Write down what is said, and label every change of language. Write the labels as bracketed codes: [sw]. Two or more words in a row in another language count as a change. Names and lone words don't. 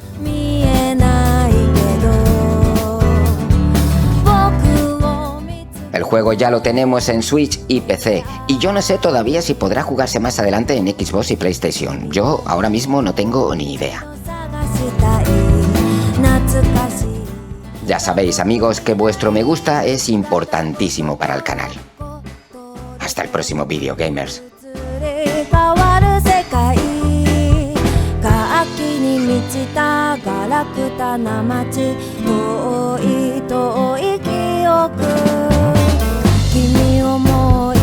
[es] El juego ya lo tenemos en Switch y PC, y yo no sé todavía si podrá jugarse más adelante en Xbox y PlayStation. Yo ahora mismo no tengo ni idea. Ya sabéis, amigos, que vuestro me gusta es importantísimo para el canal. Hasta el próximo vídeo, gamers. [ja] 満ちたガラクタな街遠い遠い記憶君をもう